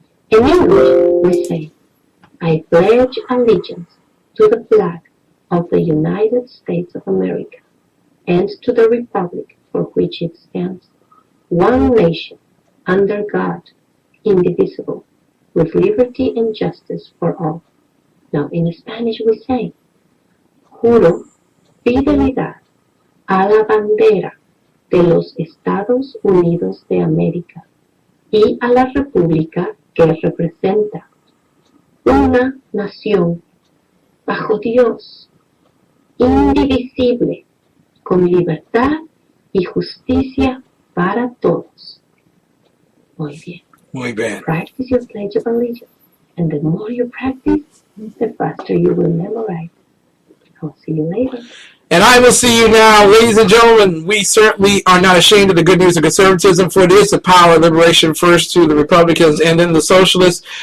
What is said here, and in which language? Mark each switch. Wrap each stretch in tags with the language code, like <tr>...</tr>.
<en>In English, we say, I pledge allegiance to the flag of the United States of America and to the republic for which it stands, one nation, under God, indivisible, with liberty and justice for all.</en> <es>Now, in Spanish we say, juro fidelidad a la bandera de los Estados Unidos de América y a la república que representa, una nación bajo Dios, indivisible, con libertad y justicia para todos. Muy bien. Muy bien.</es> <en>Practice your Pledge of Allegiance, and the more you practice, the faster you will memorize. I'll see you later. And I will see you now. Ladies and gentlemen, we certainly are not ashamed of the good news of conservatism, for it is the power of liberation, first to the Republicans and then the Socialists.</en>